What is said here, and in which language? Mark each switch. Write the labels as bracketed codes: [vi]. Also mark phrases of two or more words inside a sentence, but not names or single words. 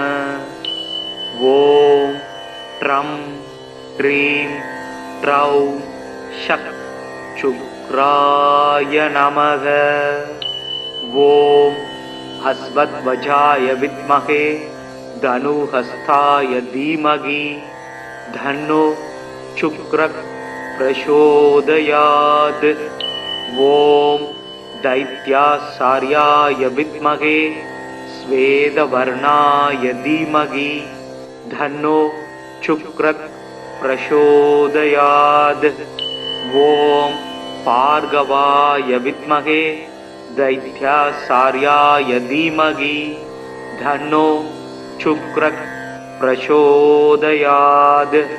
[sa] ओं द्रां द्रीं द्रौं सः शुक्राय नमः. ओं अश्वध्वजाय विद्महे धनुर्हस्ताय धीमहि तन्नो शुक्रः प्रचोदयात्. ஓம் दैत्यासार्याय विद्महे स्वेदवर्णाय धीमहि धन्नो शुक्रः प्रचोदयात्. ओं भार्गवाय विद्महे दैत्याचार्याय धीमहि तन्नो शुक्रः प्रचोदयात्.